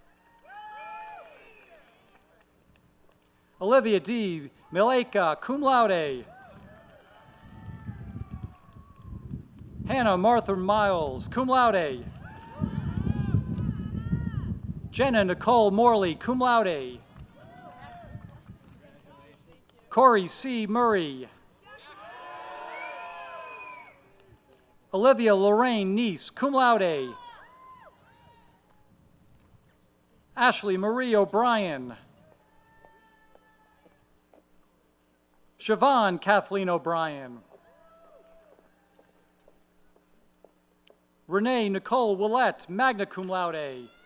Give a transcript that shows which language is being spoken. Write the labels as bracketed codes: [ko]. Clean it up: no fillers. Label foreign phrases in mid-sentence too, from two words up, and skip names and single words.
[en] Olivia D. [la] Mileka, cum laude. [en] Hannah Martha Miles, [la] cum laude. [en] Jenna Nicole Morley, [la] cum laude. [en] Corey C. Murray. Olivia Lorraine Neese, [la] cum laude. [en] Ashley Marie O'Brien. Siobhan Kathleen O'Brien. Renee Nicole Willette, [la] magna cum laude.